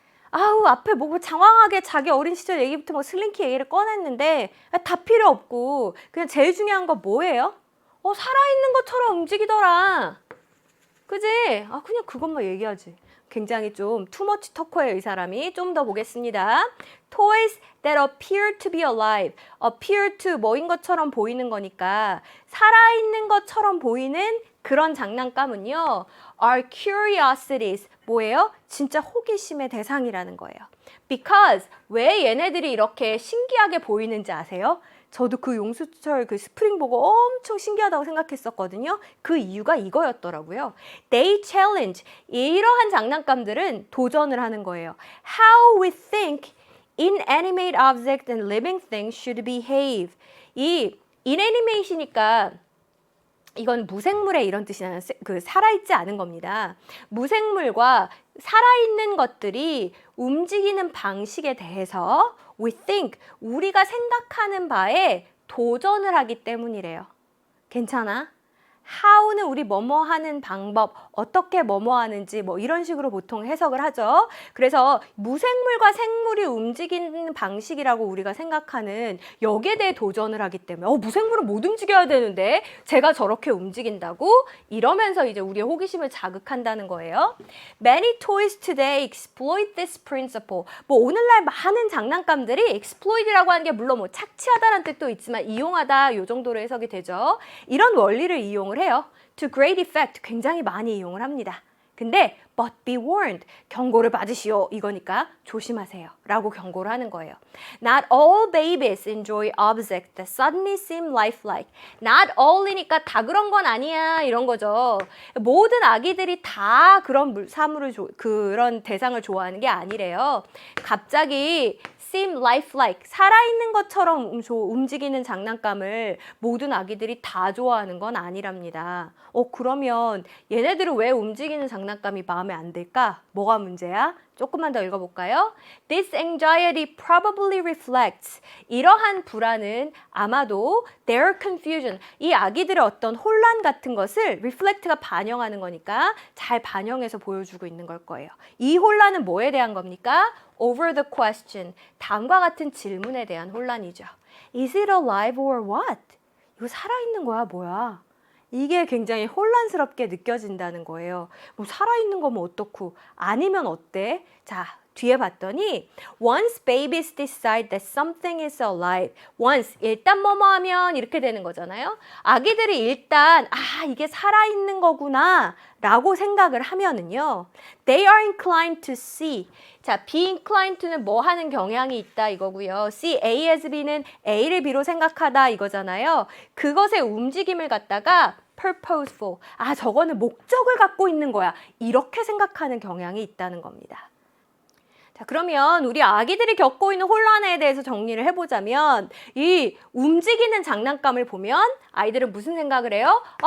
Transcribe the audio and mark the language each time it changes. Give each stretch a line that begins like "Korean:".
Korean: 아우 앞에 뭐 장황하게 자기 어린 시절 얘기부터 뭐 슬링키 얘기를 꺼냈는데 다 필요 없고 그냥 제일 중요한 거 뭐예요? 살아있는 것처럼 움직이더라. 그지? 그냥 그것만 얘기하지. 굉장히 좀 투머치 터커예요 이 사람이. 좀 더 보겠습니다.
English: Toys that appear to be alive.
Korean: appear to 뭐인 것처럼 보이는 거니까 살아있는 것처럼 보이는 그런 장난감은요.
English: are curiosities.
Korean: 뭐예요? 진짜 호기심의 대상이라는 거예요. Because 왜 얘네들이 이렇게 신기하게 보이는지 아세요? 저도 그 용수철 그 스프링 보고 엄청 신기하다고 생각했었거든요. 그 이유가 이거였더라고요.
English: They challenge.
Korean: 이러한 장난감들은 도전을 하는 거예요.
English: How we think inanimate objects and living things should behave.
Korean: 이 inanimate이니까 이건 무생물의 이런 뜻이 나요. 그 살아있지 않은 겁니다. 무생물과 살아있는 것들이 움직이는 방식에 대해서
English: we think,
Korean: 우리가 생각하는 바에 도전을 하기 때문이래요. 괜찮아? how는 우리 뭐뭐 하는 방법, 어떻게 뭐뭐 하는지 뭐 이런 식으로 보통 해석을 하죠. 그래서 무생물과 생물이 움직이는 방식이라고 우리가 생각하는 여기에 대해 도전을 하기 때문에 무생물은 못 움직여야 되는데 제가 저렇게 움직인다고? 이러면서 이제 우리의 호기심을 자극한다는 거예요.
English: Many toys today exploit this principle.
Korean: 뭐 오늘날 많은 장난감들이 exploit이라고 하는 게 물론 뭐 착취하다라는 뜻도 있지만 이용하다 요 정도로 해석이 되죠. 이런 원리를 이용을 해요.
English: To great effect,
Korean: 굉장히 많이 이용을 합니다. 근데
English: but be warned,
Korean: 경고를 받으시오 이거니까 조심하세요 라고 경고를 하는 거예요.
English: Not all babies enjoy objects that suddenly seem lifelike.
Korean: Not all이니까 다 그런 건 아니야 이런 거죠. 모든 아기들이 다 그런 사물을 그런 대상을 좋아하는 게 아니래요. 갑자기 seem lifelike, 살아있는 것처럼 움직이는 장난감을 모든 아기들이 다 좋아하는 건 아니랍니다. 그러면 얘네들은 왜 움직이는 장난감이 마음에 안 들까? 뭐가 문제야? 조금만 더 읽어볼까요?
English: This anxiety probably reflects.
Korean: 이러한 불안은 아마도
English: their confusion.
Korean: 이 아기들의 어떤 혼란 같은 것을 reflect가 반영하는 거니까 잘 반영해서 보여주고 있는 걸 거예요. 이 혼란은 뭐에 대한 겁니까?
English: Over the question.
Korean: 다음과 같은 질문에 대한 혼란이죠.
English: Is it alive or what?
Korean: 이거 살아있는 거야, 뭐야? 이게 굉장히 혼란스럽게 느껴진다는 거예요. 뭐 살아있는 거면 어떻고 아니면 어때? 자, 뒤에 봤더니
English: once babies decide that something is alive.
Korean: once, 일단 뭐뭐 하면 이렇게 되는 거잖아요. 아기들이 일단 이게 살아있는 거구나 라고 생각을 하면은요.
English: They are inclined to see.
Korean: 자, be inclined to는 뭐 하는 경향이 있다 이거고요. see A as B는 A를 B로 생각하다 이거잖아요. 그것의 움직임을 갖다가 purposeful. 저거는 목적을 갖고 있는 거야. 이렇게 생각하는 경향이 있다는 겁니다. 자, 그러면 우리 아기들이 겪고 있는 혼란에 대해서 정리를 해보자면 이 움직이는 장난감을 보면 아이들은 무슨 생각을 해요?